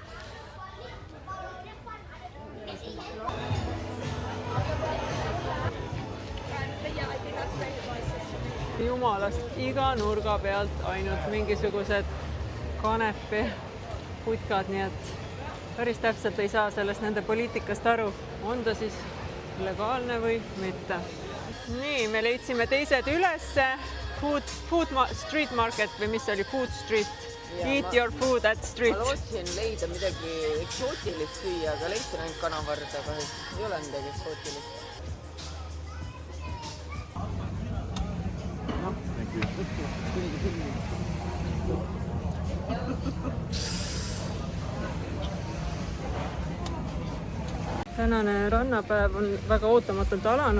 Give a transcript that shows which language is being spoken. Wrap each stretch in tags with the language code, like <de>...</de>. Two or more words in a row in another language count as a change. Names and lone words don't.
<et>Jumalast, iga nurga pealt ainult mingisugused kanepi putkad, nii et päris täpselt ei saa sellest nende poliitikast aru. On ta siis legaalne või mitte? Nii, me leidsime teised ülesse.</et> <en>Street market</en> <et>või mis oli?</et> <en>Food street. Eat your food at street.</en> <et>Ma lootsin leida midagi eksootilist süüa, aga leidsin ainult kanavarda, kahjuks ei ole midagi eksootilist. Tänane rannapäev on väga ootamatult alanud.</et>